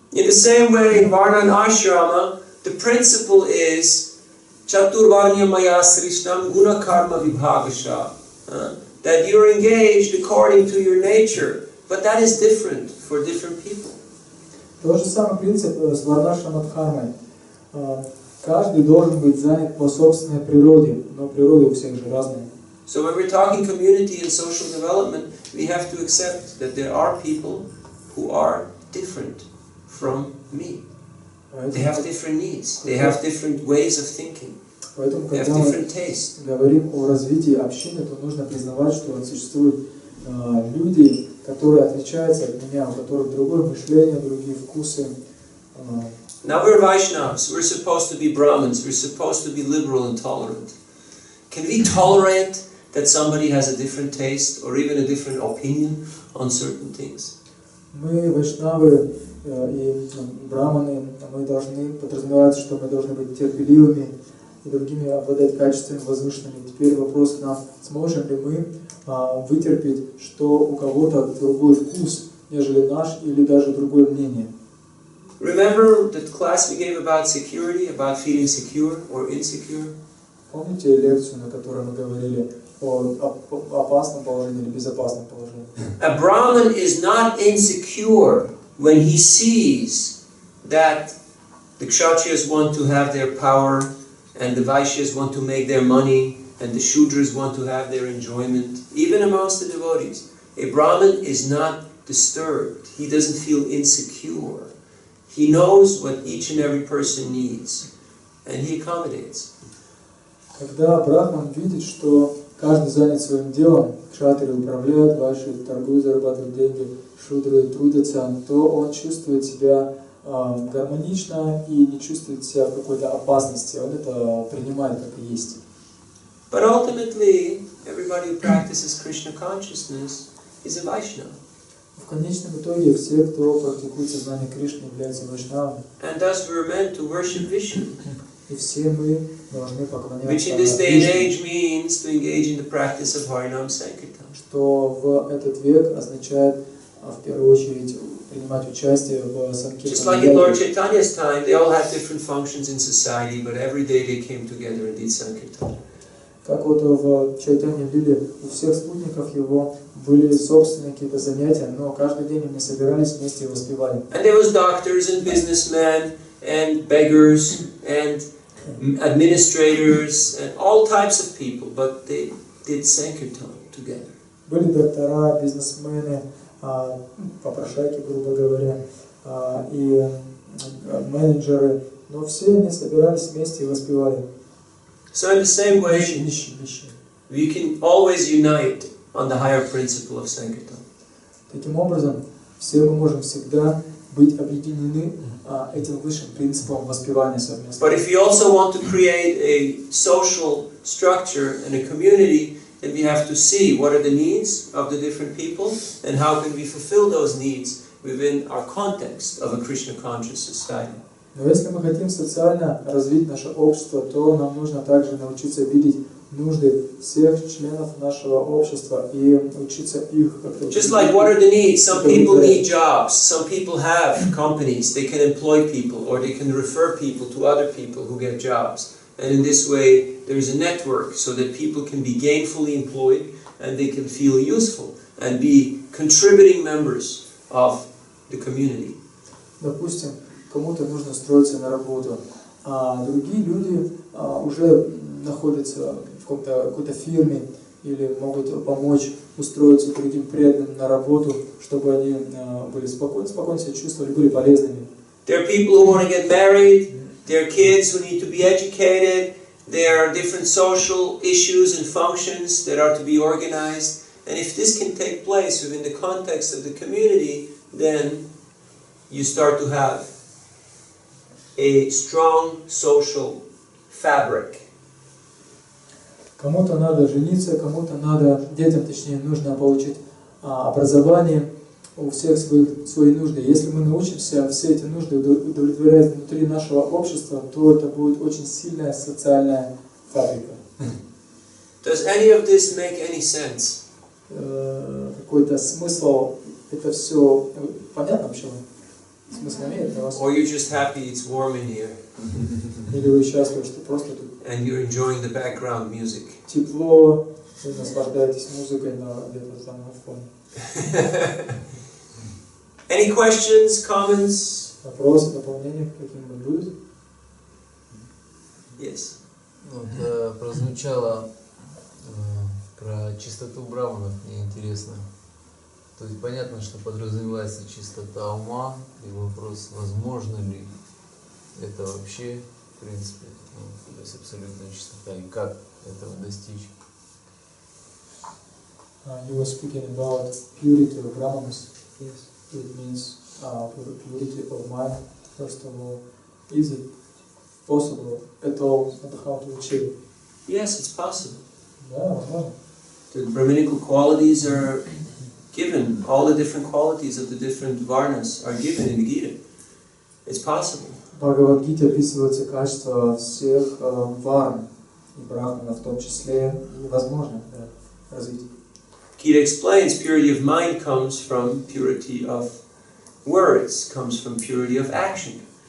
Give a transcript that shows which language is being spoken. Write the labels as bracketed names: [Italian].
[English] In the same way, in Varna and Ashrama, the principle is [Sanskrit] Chaturvarnya Maya Srishnam Guna Karma Vibhagasha. [English] That you're engaged according to your nature, but that is different for different people. [Russian] Тот же самый принцип с Варнашрам Дхармой. Каждый должен быть занят по собственной природе, но природа у всех же разная. [English] So when we're talking community and social development, we have to accept that there are people who are different from me. They have different needs. They have different ways of thinking. [Russian] Поэтому, [English] They have [Russian] когда [English] different tastes. [Russian] мы говорим о развитии общины, то нужно признавать, что существуют люди, которые отличаются от меня, у которых другое мышление, другие вкусы. [English] Now we're Vaishnavas. We're supposed to be Brahmins. We're supposed to be liberal and tolerant. Can we tolerate that somebody has a different taste or even a different opinion on certain things? [Russian] Мы, вайшнавы и браманы, мы должны подразумевать, что мы должны быть терпеливыми и другими обладать качествами возвышенными. Теперь вопрос к нам, сможем ли мы вытерпеть, что у кого-то другой вкус, нежели наш, или даже другое мнение. [English] Remember the class we gave about security, about feeling secure or insecure? [Russian] Помните лекцию, на которой мы говорили о опасном положении или безопасном положении? [English] A Brahmin is not insecure when he sees that the Kshatriyas want to have their power and the Vaishyas want to make their money and the Shudras want to have their enjoyment, even amongst the devotees. A Brahmin is not disturbed. He doesn't feel insecure. He knows what each and every person needs and he accommodates. [Russian] Когда брахман видит, что каждый занят своим делом, кшатри управляют, вайши торгуют, зарабатывают деньги, шудры трудятся, то он чувствует себя гармонично и не чувствует себя в какой-то опасности. Он это принимает как и есть. [English] But ultimately, everybody who practices Krishna consciousness is a Vaishnava. [Russian] В конечном итоге все, кто практикует сознание Кришны, являются вайшнавами. [English] And thus we are meant to worship Vishnu. [Russian] И все мы должны поклоняться [English] Which in this day and [Russian] Вишну, [English] age means to engage in the practice of Harinam Sankirtan. [Russian] что в этот век означает в первую очередь принимать участие в [English] Just like in Lord [Russian] Санкиртане. [English] Chaitanya's time, they all had different functions in society, but every day they came together and did Sankirtan. [Russian] Как вот в Чайтанье Лиле у всех спутников его были собственные какие-то занятия, но каждый день они собирались вместе и воспевали. [English] And there was doctors and businessmen and beggars and administrators and all types of people, but they did Sankirtan together. [Russian] Были доктора, бизнесмены, попрошайки, грубо говоря, и менеджеры, но все они собирались вместе и воспевали. [English] So in the same way, [Russian] Нищие. [English] we can always unite on the higher principle of Sankirtan. [Russian] Таким образом, все мы можем всегда быть объединены этим высшим принципом воспевания совместно. [English] But if you also want to create a social structure and a community, then we have to see what are the needs of the different people and how can we fulfill those needs within our context of a Krishna conscious society. [Russian] Но если мы хотим социально развить наше общество, то нам нужно также научиться видеть нужды всех членов нашего общества и учиться их как-то. [English] Just like what are the needs? Some people need jobs, some people have companies, they can employ people or they can refer people to other people who get jobs. And in this way there is a network so that people can be gainfully employed and they can feel useful and be contributing members of the community. [Russian] Допустим, кому-то нужно устроиться на работу, а другие люди уже находятся в какой-то фирме или могут помочь устроиться другим преданным на работу, чтобы они были спокойно себя чувствовали, были полезными. [English] There are people who want to get married, there are kids who need to be educated, there are different social issues and functions that are to be organized, and if this can take place within the context of the community, then you start to have a strong social fabric. [Russian] Кому-то надо жениться, кому-то надо, детям точнее, нужно получить образование, у всех свои нужды. Если мы научимся все эти нужды удовлетворять внутри нашего общества, то это будет очень сильная социальная фабрика. [English] Does any of this make any sense? [Russian] Какой-то смысл, это все понятно вообще? Смысл имеет для вас? [English] Or you're just happy it's warm in here [Russian] Или вы счастливы, что просто тут [English] and you're enjoying the background music? [Russian] тепло, вы наслаждаетесь музыкой где-то там на фоне. [English] Any questions, comments? [Russian] Вопросы, дополнения какие-нибудь будут? [English] Yes. [Russian] Вот, прозвучало про чистоту браманов, мне интересно. То есть понятно, что подразумевается чистота ума, и вопрос, возможно ли это вообще, в принципе, то есть абсолютная чистота, и как этого достичь. [English] You were speaking about purity of brahmanas. Yes. It means purity of mind. First of all, is it possible at all how to achieve? Yes, it's possible. [Russian] Да, возможно. [English] The Brahminical qualities are given. All the different qualities of the different varnas are given in the Gita. It's possible. [Russian] В Бхагавад-гите описываются качества всех варн и брахманов в том числе, и возможно развить. [English] Gita explains purity of mind comes from purity of words, comes from purity of action.